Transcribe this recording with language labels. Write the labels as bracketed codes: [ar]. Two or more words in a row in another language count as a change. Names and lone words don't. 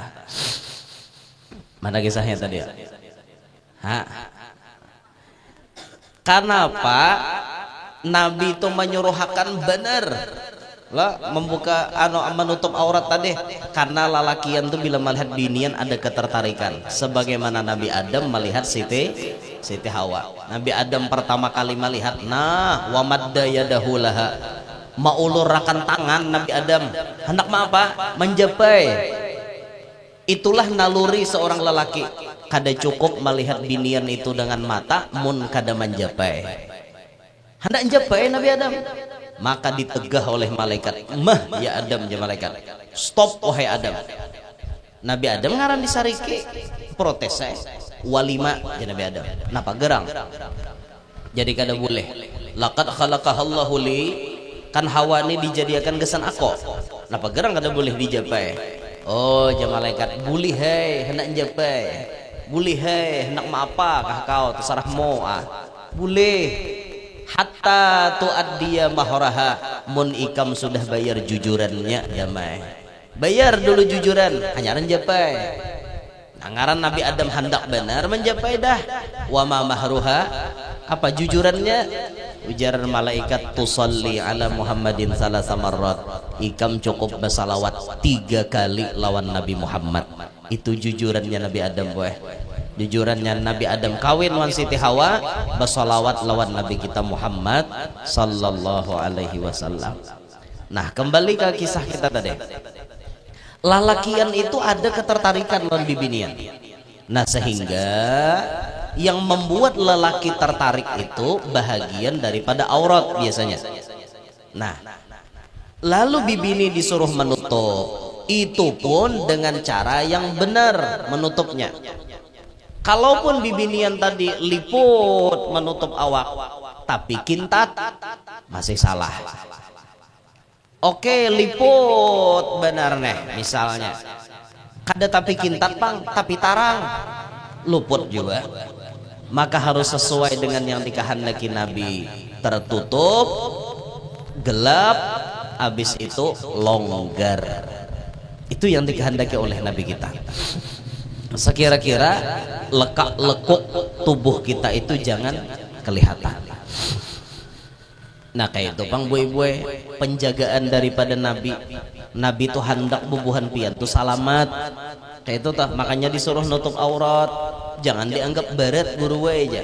[bjn] Mana kisahnya tadi ya kenapa Nabi itu menyuruhkan benar lah membuka menutup aurat tadi karena lalakian tuh bila melihat binian ada ketertarikan sebagaimana Nabi Adam melihat Siti Hawa Nabi Adam pertama kali melihat [ar] ومد يده لها [bjn] maulurakan tangan Nabi Adam hendak apa menjapai itulah naluri seorang lelaki kada cukup melihat binian itu dengan mata mun kada menjapai hendak menjapai Nabi Adam maka ditegah oleh malaikat ya Adam ya malaikat stop wahai Adam Nabi Adam ngaran disariki protes walima ya Nabi Adam napa gerang jadi kada boleh [ar] لقد خلقها الله لي [bjn] kan Hawa ini dijadikan gesan aku napa gerang kada boleh dijapai oh ya malaikat boleh hendak japai boleh hendak apa kah kau terserahmu boleh [ar] حتى تؤدي مهرها [bjn] mun ikam sudah bayar jujurannya damai bayar dulu jujuran hanyaran japai ngaran Nabi Adam hendak benar menjapai dah [ar] وما مهرها [bjn] apa jujurannya ujaran malaikat [ar] تصلي على محمد ثلاث مرات [bjn] ikam cukup bersalawat 3 kali lawan Nabi Muhammad itu jujurannya Nabi Adam boy jujurannya Nabi Adam kawin wan Siti Hawa bersalawat lawan Nabi kita Muhammad [ar] صلى الله عليه وسلم. [bjn] Nah kembali ke kisah kita tadi lalakian itu ada ketertarikan lawan bibinian nah sehingga yang membuat lelaki tertarik itu bahagian daripada aurat biasanya nah lalu bibini disuruh menutup itu pun dengan cara yang benar menutupnya. Kalaupun bibinian tadi liput menutup awak tapi kintat masih salah. Oke liput benar nih misalnya kada tapi kintat bang tapi tarang luput juga maka harus sesuai dengan yang dikehendaki Nabi tertutup gelap habis itu longgar itu yang dikehendaki oleh Nabi kita sekira-kira lekuk tubuh kita itu jangan kelihatan. Nah kayak itu pang boy penjagaan daripada Nabi itu hendak bubuhan pian tuh salamat kayak itu tah, makanya disuruh nutup aurat, jangan dianggap barat guru aja.